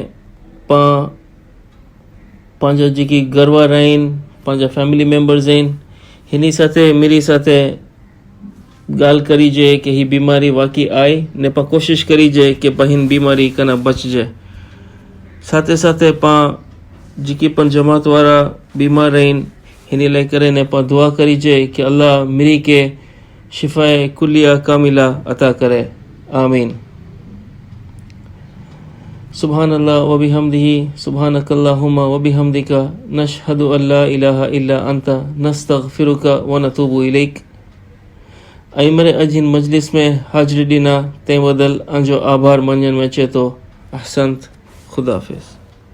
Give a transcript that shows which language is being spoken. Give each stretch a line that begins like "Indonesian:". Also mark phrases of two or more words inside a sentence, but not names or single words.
Sindhi: पंहिंजा जेकी घरवार आहिनि, पंहिंजा
English: family members
Sindhi: आहिनि, हिन साथे मिली साथे ॻाल्हि करीजे कि ही बीमारी वाक़ई आहे ने पाण कोशिश करीजे कि पाण हिन बीमारी कना बचिजे. साथे साथे पाण जेकी पण जमात वारा बीमार आहिनि हिन लाइ करे ने पाण दुआ करीजे कि अल्लाह मिरी के शिफ़ाए कुलिया कामिला अता करे. आमीन.
Arabic: سبحان الله وبحمده، سبحانك اللهم وبحمدك، نشهد أن لا إله إلا أنت، نستغفرك ونتوب إليك.
Sindhi: ऐं मरे अॼु हिन मजलिस में हाज़िरी ॾिना तंहिं बदल अंजो आभार मञण में अचे थो. अहसंत. ख़ुदा हाफ़िज़.